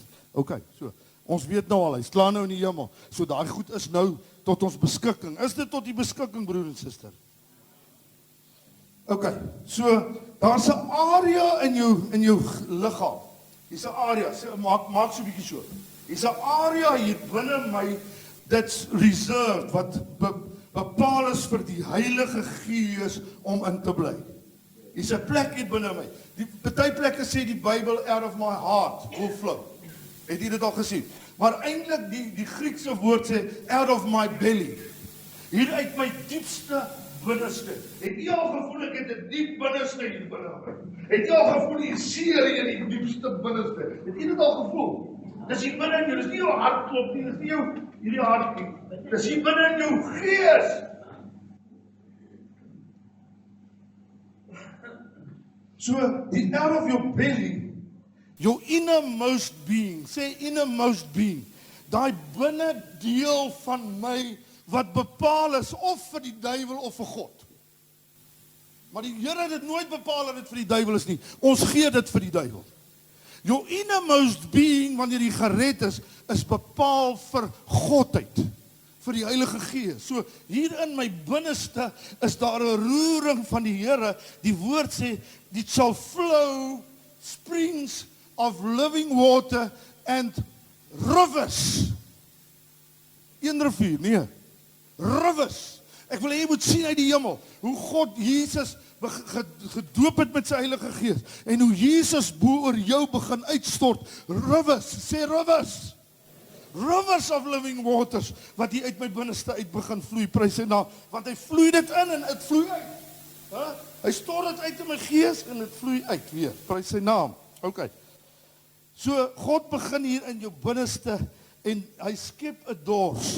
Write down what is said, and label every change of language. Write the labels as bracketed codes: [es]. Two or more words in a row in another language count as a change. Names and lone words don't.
[af] OK, so, ons weet nou al, hy slaan nou in die hemel, so daai goed is nou tot ons beskikking. Is dit tot die beskikking, broer en suster? OK, so, daar's 'n area in jou liggaam. Hier's 'n area, maak so 'n bietjie so. Hier's 'n area hier binne my, [en] that's reserved, [af] wat bepaal is vir die Heilige Gees om in te bly. Hier's 'n plek hier binne my. Die party plekke sê die Bybel, [en] out of my heart will flow. [af] Het jy dit al gesien? Maar eintlik die Griekse woord sê [en] out of my belly. [af] Hier uit my diepste binneste. Het jy al gevoel ek het 'n diep binneste hier binne my? Het jy al gevoel die seer in die diepste binneste? Het jy dit al gevoel? Dis hier binne in jou, dis nie jou hart klop nie, dis nie jou hierdie hart nie. Dis hier binne in jou gees. [en] So, die out of your belly, your innermost being, sê innermost being, [af] daai binne deel van my wat bepaal is of vir die duiwel of vir God. Maar die Here het dit nooit bepaal dat dit vir die duiwel is nie. Ons gee dit vir die duiwel. [en] Your innermost being, [af] wanneer jy gered is bepaal vir Godheid, vir die Heilige Gees. So, hier in my binneste is daar 'n roering van die Here. Die woord sê, [en] it shall flow springs of living water and rivers. [af] Een rivier, nee. Rivers. Ek wil hê jy moet sien uit die hemel, hoe God Jesus gedoop het met sy Heilige Gees, en hoe Jesus bo oor jou begin uitstort. Rivers, sê rivers. [en] Rivers of living waters, [af] wat hier uit my binneste uit begin vloei, prys sy naam, want hy vloei dit in en dit vloei uit. Hy stort dit uit in my gees en dit vloei uit weer, prys sy naam. OK. So, God begin hier in jou binneste en hy skep 'n dors.